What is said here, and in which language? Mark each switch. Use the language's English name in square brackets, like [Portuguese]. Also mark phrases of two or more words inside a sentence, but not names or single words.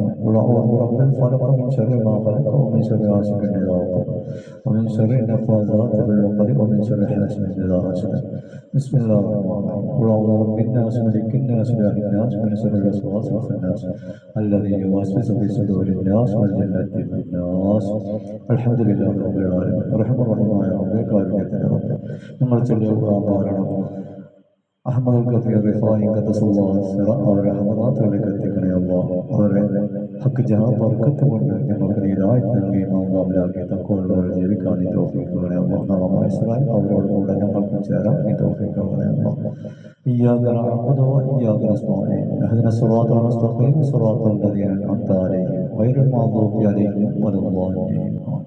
[Arabic] قل أعوذ برب الفلق من شر ما خلق ومن شر غاسق إذا وقب ومن شر النفاثات في العقد ومن شر حاسد إذا حسد. بسم الله الرحمن الرحيم. قل أعوذ برب الناس ملك الناس إله الناس من شر الوسواس الخناس الذي يوسوس في صدور الناس من جنة الناس. الحمد لله رب العالمين الرحمن الرحيم. يا رب [Malayalam] കാരുണ്യത്തിന്റെ റബ്ബേ, നമ്മൾ ചൊല്ലുക അഹ്മദുൽ കബീർ റിഫായി [Arabic] قدس الله سره [Malayalam] അവരുടെ ഹദറത്തുകളിലേക്ക് എത്തിക്കണേ അല്ലാഹ്. അവരുടെ ഹക്ക് ജഹാ ബർക്കത്ത് കൊണ്ട് ഞങ്ങൾക്ക് ഹിദായത്ത് നൽകി മാതാപിതാക്കളെ തഖ്വയുള്ളവരെ ജീവിക്കാൻ നീ തൗഫീഖ് നൽകണേ അല്ലാഹ്. നാം ഇസ്രായേൽ അവരോട് കൂടെ ഞങ്ങൾക്കും ചേരാൻ നീ തൗഫീഖ് നൽകണേ അല്ലാഹ്. [Arabic] إياك نعبد وإياك نستعين اهدنا الصراط المستقيم صراط الذين أنعمت عليهم غير المغضوب عليهم ولا الضالين.